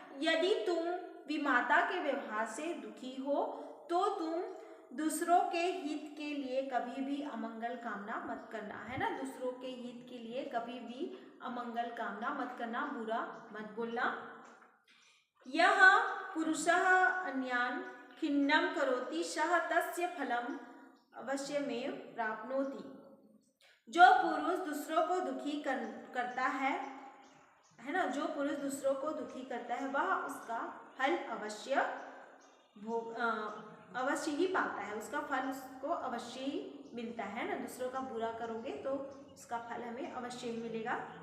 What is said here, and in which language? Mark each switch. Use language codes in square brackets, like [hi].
[hi] यदि तुम विमाता के व्यवहार से दुखी हो तो तुम दूसरों के हित के लिए कभी भी अमंगल कामना मत करना, है ना। दूसरों के हित के लिए कभी भी अमंगल कामना मत करना, बुरा मत बोलना। [sa] यह पुरुषः अन्यान् खिन्नं करोति सः तस्य फलम् अवश्यमेव प्राप्नोति। [hi] जो पुरुष दूसरों को दुखी करता है ना, जो पुरुष दूसरों को दुखी करता है वह उसका फल अवश्य ही पाता है, उसका फल उसको अवश्य ही मिलता है ना। दूसरों का बुरा करोगे तो उसका फल हमें अवश्य ही मिलेगा।